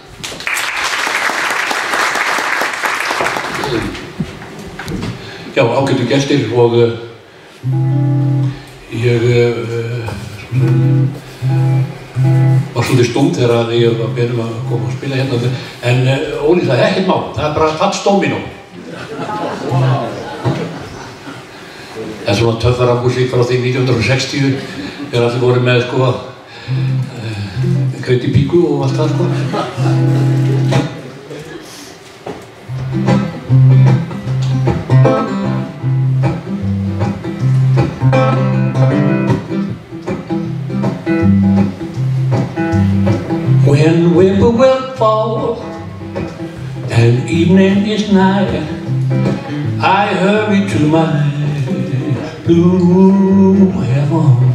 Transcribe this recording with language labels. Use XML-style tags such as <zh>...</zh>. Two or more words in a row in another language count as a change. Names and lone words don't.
<is>Já, ágætu gestir og ég var svolítið stund þegar ég var beðinn að koma og spila hérna, en Óli, það ekkert mál, það bara Fats Domino. Það svona töffara músík frá því 1960 þegar allir voru með Greiti Píku og allt það</is> <en>When whippoorwill fall and evening is nigh, I hurry to my blue heaven.</en>